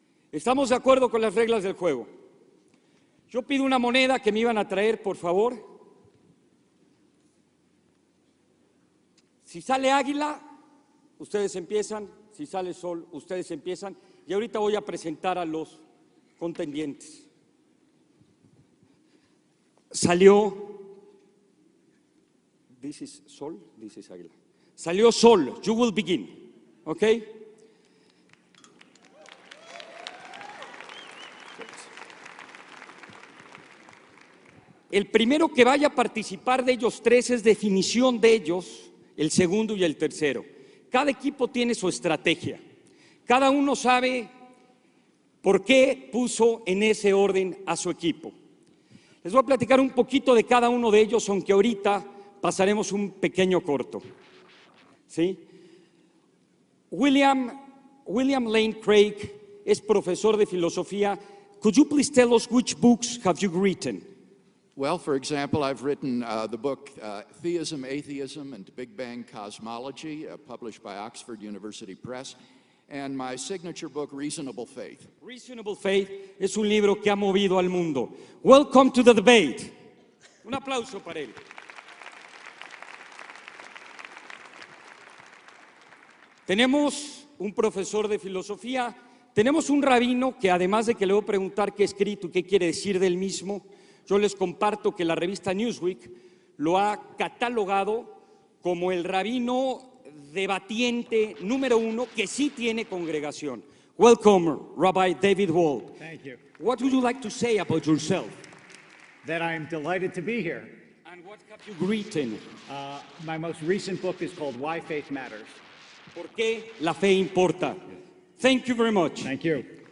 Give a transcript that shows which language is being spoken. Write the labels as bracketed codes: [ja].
[es] ¿Estamos de acuerdo con las reglas del juego? Yo pido una moneda que me iban a traer, por favor. Si sale águila, ustedes empiezan. Si sale sol, ustedes empiezan. Y ahorita voy a presentar a los contendientes. [en] Salió, this is sol, this is águila. Salió sol, you will begin, ¿ok? [es] El primero que vaya a participar de ellos 3 es definición de ellos, el segundo y el tercero. Cada equipo tiene su estrategia. Cada uno sabe por qué puso en ese orden a su equipo. Les voy a platicar un poquito de cada uno de ellos, aunque ahorita pasaremos un pequeño corto. ¿Sí? William Lane Craig es profesor de filosofía. [en] Could you please tell us which books have you written? Well, for example, I've written the book Theism, Atheism, and Big Bang Cosmology, published by Oxford University Press, and my signature book, Reasonable Faith. [es] Reasonable Faith es un libro que ha movido al mundo. Welcome to the debate. Un aplauso para él. Tenemos un profesor de filosofía, tenemos un rabino que, además de que le voy a preguntar qué ha escrito y qué quiere decir del mismo, yo les comparto que la revista Newsweek lo ha catalogado como el rabino debatiente número 1 que sí tiene congregación. [en] Welcome, Rabbi David Wolpe. Thank you. What would you like to say about yourself? That I'm delighted to be here. And what have you written? My most recent book is called Why Faith Matters. [es] ¿Por qué la fe importa? Thank you very much. [en] Thank you.